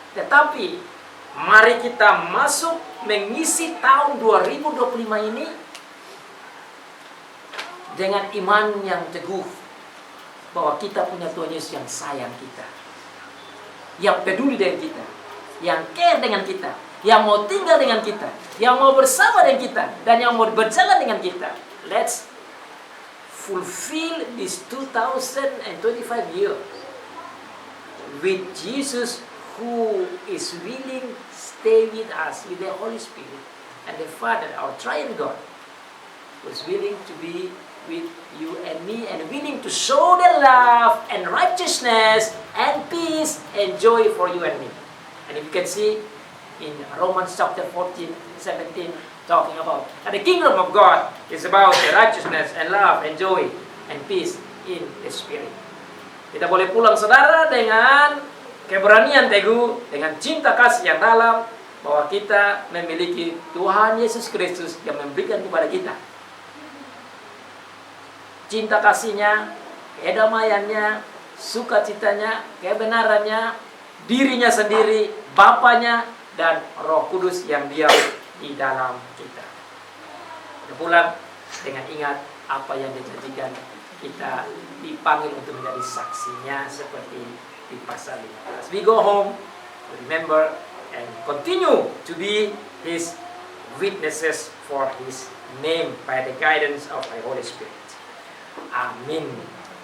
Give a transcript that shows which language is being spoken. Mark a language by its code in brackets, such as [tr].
[id] Tetapi mari kita masuk mengisi tahun 2025 ini dengan iman yang teguh bahwa kita punya Tuhan Yesus yang sayang kita, yang peduli dengan kita, yang care dengan kita, yang mau tinggal dengan kita, yang mau bersama dengan kita, dan yang mau berjalan dengan kita. [en] Let's fulfill this 2025 year with Jesus, who is willing to stay with us, with the Holy Spirit, and the Father, our triune God, who is willing to be with you and me, and willing to show the love and righteousness and peace and joy for you and me. And if you can see in Romans chapter 14, 17, talking about that the kingdom of God is about the righteousness and love and joy and peace in the Spirit. [id] Kita boleh pulang saudara dengan keberanian teguh, dengan cinta kasih yang dalam, bahwa kita memiliki Tuhan Yesus Kristus yang memberikan kepada kita cinta kasihnya, kedamaiannya, sukacitanya, kebenarannya, dirinya sendiri, Bapaknya, dan Roh Kudus yang diam di dalam kita. Kita pulang dengan ingat apa yang dijanjikan, kita dipanggil untuk menjadi saksinya seperti di pasal 15. [en] We go home, remember, and continue to be His witnesses for His name by the guidance of the Holy Spirit. Amin.